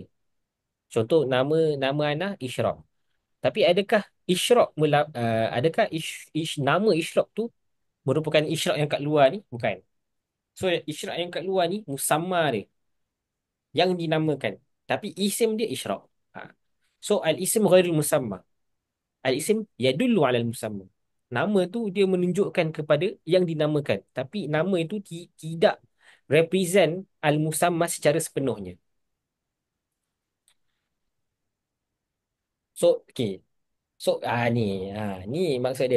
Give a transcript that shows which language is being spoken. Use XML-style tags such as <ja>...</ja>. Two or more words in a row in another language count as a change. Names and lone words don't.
<ms>Contoh, nama Ana Ishraq. Tapi adakah adakah nama Ishraq tu merupakan Ishraq yang kat luar ni? Bukan. So isyraq yang kat luar ni musamma dia yang dinamakan. Tapi isim dia isyraq. Ha.</ms> <ar>So al-isim ghairul musamma. Al-isim yadullu ala al-musamma.</ar> <ms>Nama tu dia menunjukkan kepada yang dinamakan. Tapi nama itu tidak represent al-musamma secara sepenuhnya.</ms> <en>So, okay.</en> <ms>So, ni maksud dia.</ms>